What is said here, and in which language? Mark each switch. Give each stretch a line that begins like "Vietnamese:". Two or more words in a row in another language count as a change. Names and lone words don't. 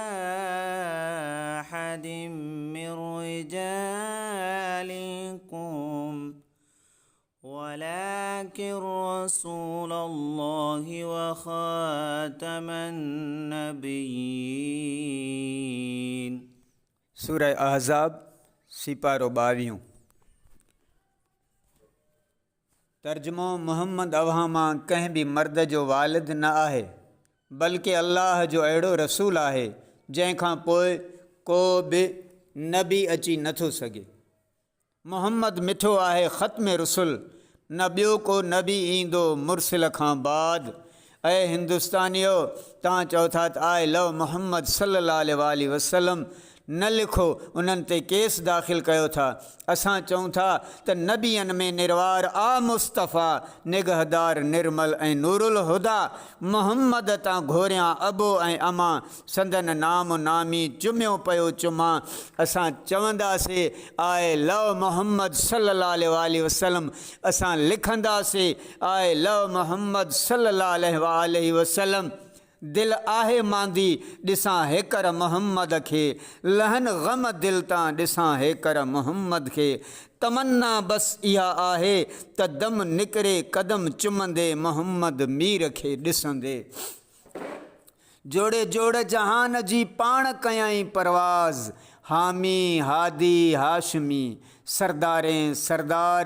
Arabic: أحد من رجالكم ولكن رسول الله وخاتم النبيين।
Sindhi: सूरह अहज़ाब सिपारो 22। तर्जुमो मुहम्मद अव्हां मां कंहिं बि मर्द जो वालिद न आहे, बल्कि अल्लाह जो अहिड़ो रसूल आहे जंहिंखां पोइ को बि नबी अची नथो सघे। मुहम्मद मिठो आहे ख़त्म रसुल, न ॿियो को नबी ईंदो मुरसिल खां बाद। ऐं हिंदुस्तानियो, तव्हां चओ था त
English: I love
Sindhi: मुहम्मद
Arabic: صلى الله عليه وسلم
Sindhi: न लिखो, उन्हनि ते केस दाख़िल कयो था। असां चऊं था त नबियनि में निर्वार आ मुस्तफ़ा, निगहदार निर्मल ऐं नूरुल हुदा। मुहम्मद तां घोरियां अबो ऐं अमा, संदन नाम नामी चुमियो पियो चुमा। असां चवंदासीं
English: I love
Sindhi: मुहम्मद
Arabic: صلى الله عليه وسلم,
Sindhi: असां लिखंदासीं
English: I love
Sindhi: मुहम्मद
Arabic: صلى الله عليه وسلم.
Sindhi: दिल आहे मांदी ॾिसां हेकर मुहम्मद खे, लहन ग़म दिल तां ॾिसां हेकर मुहम्मद खे। तमन्ना बस इहा आहे त दम निकिरे कदम चुमंदे मुहम्मद मीर खे ॾिसंदे। जोड़े जोड़ जहान जी पाण कयाई परवाज़, हामी हादी हाशमी सरदारें सरदार।